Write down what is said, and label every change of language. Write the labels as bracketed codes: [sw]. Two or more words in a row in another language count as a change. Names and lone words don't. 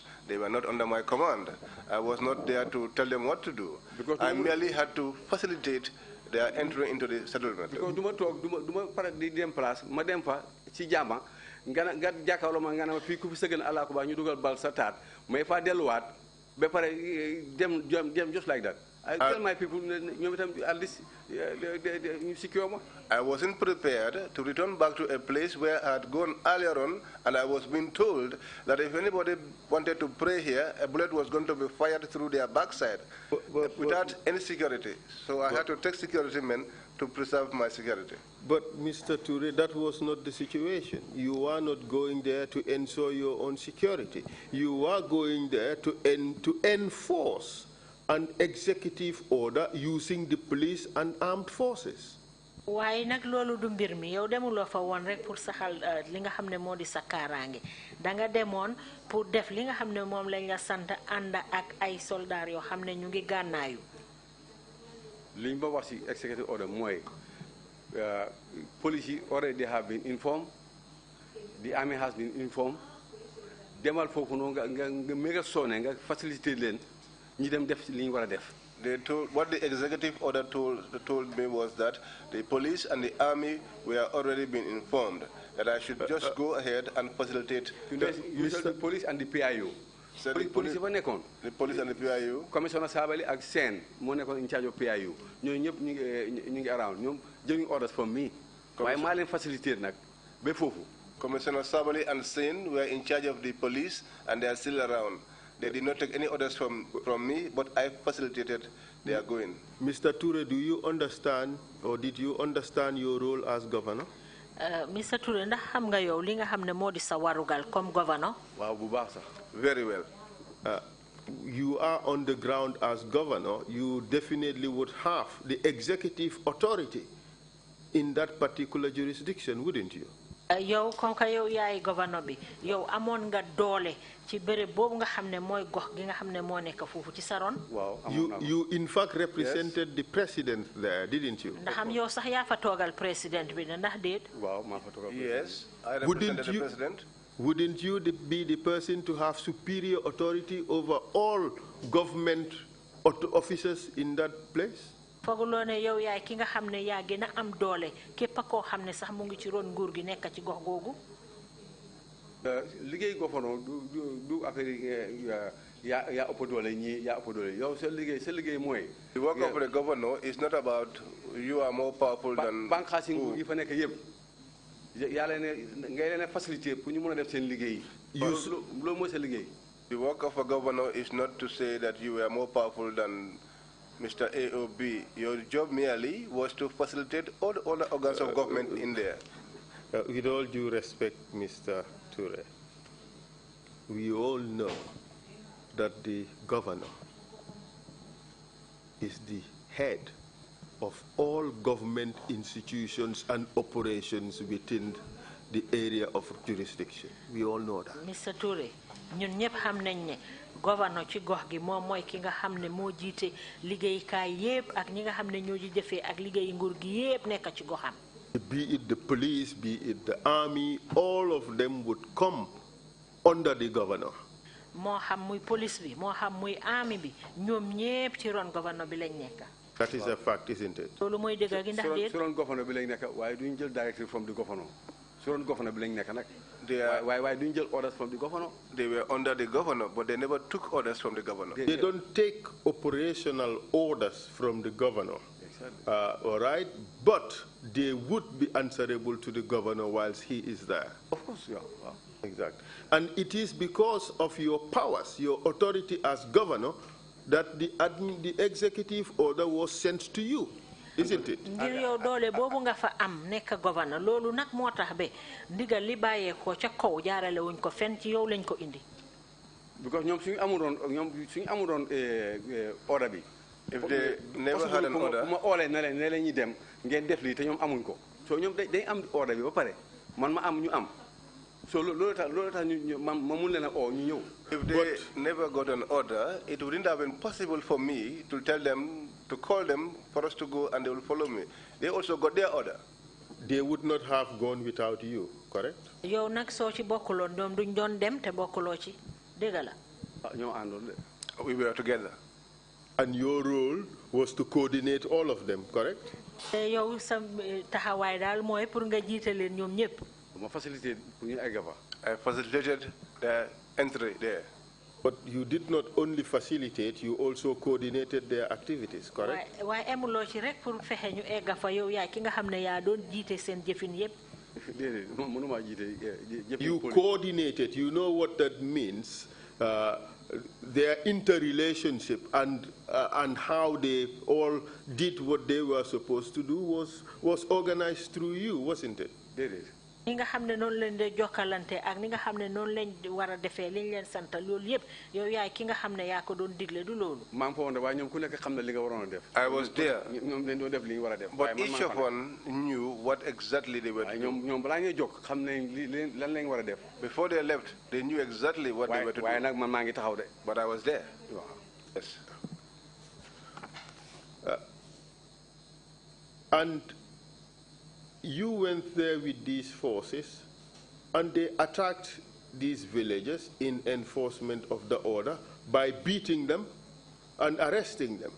[en] They were not under my command. I was not there to tell them what to do. Because I merely had to facilitate their entry into the settlement. [wo] Because duma pare di dem place ma dem fa ci jàmm nga jàkkaarloo ma nga ne ma fii ku fi sëgën Allah ko ba ñu dugal bal sa taat may fa delluwaat ba pare dem [en] just like that. I tell my people [wo] ñoom itam [en] at least ñu secure ma. I wasn't prepared to return back to a place where I had gone earlier on, and I was being told that if anybody wanted to pray here, a bullet was going to be fired through their backside without any security. So I had to take security men to preserve my security. But Mr. Touray, that was not the situation. You are not going there to ensure your own security. You are going there to enforce an executive order using the police and armed forces. [wo] waaye nag loolu du mbir mi yow demuloo fa woon rek pour saxal li nga xam ne moo di sa kaaraange da nga demoon pour def li nga xam ne moom lañ la sant ànd ak ay soldats yoo xam ne ñu ngi gànnaayu. li ñu ba wax ci [en] executive order mooy police yi already have been informed, the army has been informed. [wo] demal foofu noonu nga méga sonné nga facilité leen ñi dem def li ñu war a def. [en] What the executive order told me was that the police and the army were already been informed that I should just go ahead and facilitate. The police and the PIU. So the police and the PIU. [wo] Commissioner Sabali and Sen moo nekkoon [en] in charge of PIU [wo] ñooñu ñëpp ñu ngi around ñoom jëluñu [en] orders from me. [wo] waaye maa leen facilité nag ba foofu. [en] Commissioner Sabali and Sen were in charge of the police and they are still around. They did not take any orders from me, but I facilitated their going. Mr. Touray, do you understand, or did you understand your role as governor? Mr. [wo] Touray, ndax xam nga yow li nga xam ne moo di sa warugal comme governor? Waaw bu baax sax. [en] Very well. You are on the ground as governor. You definitely would have the executive authority in that particular jurisdiction, wouldn't you? [wo] yow [fr] comme que [wo] yow yaay governor bi yow amoon nga doole ci béréb boobu nga xam ne mooy gox gi nga xam ne moo nekk foofu ci sa ron. waaw [en] you in fact represented the president there, didn't you? [wo] ndax am yow sax yaa fa toogal président bi ndax déet. waaw maa fa toogal. [en] Yes, I represented the president. Wouldn't you be the person to have superior authority over all government officers in that place? [wo] foguloo ne yow yaay ki nga xam ne yaa gën a am doole képp koo xam ne sax mu ngi ci ron nguur gi nekk ci gox googu. liggéey gouverneur du affaire yaa ëpp doole ñii yaa ëpp doole yow sa liggéey mooy. [en] The work of the governor is not about you are more powerful than. [wo] bànqaas yi fa nekk yëpp yàlla ne ngay leen a facilité pour ñu mën a def seen liggéey. loolu mooy sa liggéey. [en] The work of a governor is not to say that you are more powerful than Mr. A or B. Your job merely was to facilitate all the other organs of government in there. With all due respect, Mr. Touray, we all know that the governor is the head of all government institutions and operations within the area of jurisdiction. We all know that. Mr. [wo] Touray, ñun ñëpp xam nañ ne gouverneur ci gox gi moom mooy ki nga xam ne moo jiite liggéeykaay yépp ak ñi nga xam ne ñoo ji jëfee ak liggéey nguur gi yépp nekk ci goxam. [en] Be it the police, be it the army, all of them would come under the governor. [wo] moo xam muy police bi moo xam muy army bi ñoom ñépp ci ron gouverneur bi lañ nekk. [en] That is a fact, isn't it? [wo] loolu mooy dëgg gi ndax déet. su ron gouverneur bi lañ nekk waaye duñ jël [en] directive from the governor. [wo] su ron gouverneur bi lañ nekk nag. [en] Why didn't you orders from the governor? They were under the governor, but they never took orders from the governor. They don't take operational orders from the governor. Exactly. All right? But they would be answerable to the governor whilst he is there. Of course, yeah. Wow. Exactly. And it is because of your powers, your authority as governor, that the executive order was sent to you. Isn't it? [wo] ngir yow doole boobu nga fa am nekk governor loolu nag moo tax ba ndigal li bàyyee ko ca kaw jaarale wuñ ko fenn ci yow lañ ko indi. Because ñoom suñu amuloon order bi. [en] If they never had an order. [wo] ma oolee ne leen ñi dem ngeen def lii te ñoom amuñ ko so ñoom day am order bi ba pare man ma am ñu am so loolu tax ma mun leen a oo ñu ñëw. [en] If they never got an order, it wouldn't have been possible for me to tell them, to call them for us to go and they will follow me. They also got their order. They would not have gone without you, correct? [wo] yow nag soo ci bokkuloon ñoom duñ doon dem te bokkuloo ci dëgg la. ñoo àndoon de. [en] We were together. And your role was to coordinate all of them, correct? [wo] te yow sa taxawaay daal mooy pour nga jiite leen ñoom ñëpp. ma facilité pour ñu egg fa. [en] I facilitated their entry there. But you did not only facilitate, you also coordinated their activities, correct? [wo] waaye emuloo ci rek pour fexe ñu egg fa yow yaay ki nga xam ne yaa doon jiite seen jëfin yëpp. déedéet mënuma jiite jëfin. [en] You coordinated. You know what that means. Their interrelationship and how they all did what they were supposed to do was organized through you, wasn't it? [wo] déedéet. ni nga xam ne noonu leen di jokkalante ak ni nga xam ne noonu leen war a defee liñ leen sant loolu yëpp yow yaay ki nga xam ne yaa ko doon digle du loolu. maa ngi fa woon de waaye ñoom ku nekk xam na li nga waroon a def. [en] I was there. [wo] ñoom dañ doon def li ñu war a def. [en] But each of one knew what exactly they were doing. [wo] ñoom balaa ñuy jóg xam nañ lan lañ war a def. [en] Before they left, they knew exactly what they were to do. [wo] waaye nag man maa ngi taxaw de. [en] But I was there. [wo] waaw. [en] Yes. And you went there with these forces, and they attacked these villages in enforcement of the order by beating them and arresting them.